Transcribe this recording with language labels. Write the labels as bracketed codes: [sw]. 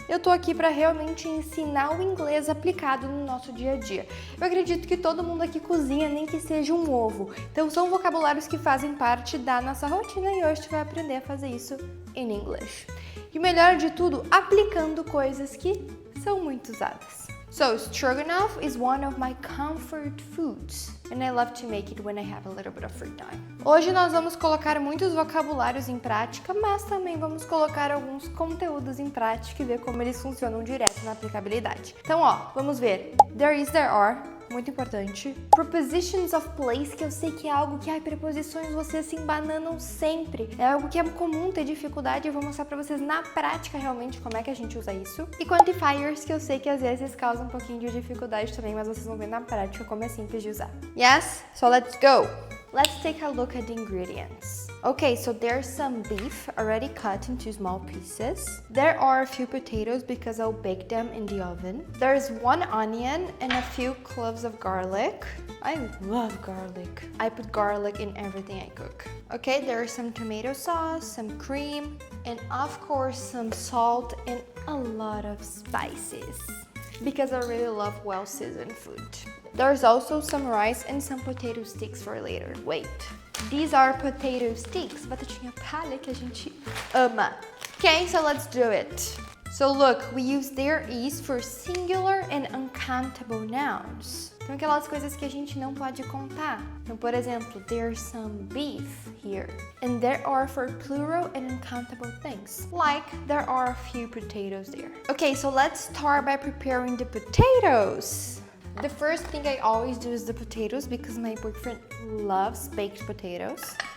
[pt] Eu tô aqui pra realmente ensinar o inglês aplicado no nosso dia a dia. Eu acredito que todo mundo aqui cozinha, nem que seja um ovo. Então são vocabulários que fazem parte da nossa rotina e hoje a gente vai aprender a fazer isso em inglês. E o melhor de tudo, aplicando coisas que são muito usadas. [en] So, stroganoff is one of my comfort foods, and I love to make it when I have a little bit of free time. [pt] Hoje nós vamos colocar muitos vocabulários em prática, mas também vamos colocar alguns conteúdos em prática e ver como eles funcionam direto na aplicabilidade. Então, ó, vamos ver. [en] There is, there are, [pt] muito importante. [en] Prepositions of place, [pt] que eu sei que é algo que, preposições vocês se embananam sempre. É algo que é comum ter dificuldade e eu vou mostrar pra vocês na prática realmente como é que a gente usa isso. E quantifiers, que eu sei que às vezes causam um pouquinho de dificuldade também, mas vocês vão ver na prática como é simples de usar. [en] Yes? So let's go! Let's take a look at the ingredients. Okay, so there's some beef already cut into small pieces. There are a few potatoes because I'll bake them in the oven. There's one onion and a few cloves of garlic. I love garlic. I put garlic in everything I cook. Okay, there's some tomato sauce, some cream, and of course some salt and a lot of spices because I really love well-seasoned food. There's also some rice and some potato sticks for later. Wait, these are potato sticks, [pt] batatinha palha que a gente ama. [en] Okay, so let's do it. So look, we use there is for singular and uncountable nouns. [pt] Então aquelas coisas que a gente não pode contar. Então, por exemplo, [en] there's some beef here. And there are for plural and uncountable things. Like, there are a few potatoes there. Okay, so let's start by preparing the potatoes. The first thing I always do is the potatoes because my boyfriend loves baked potatoes.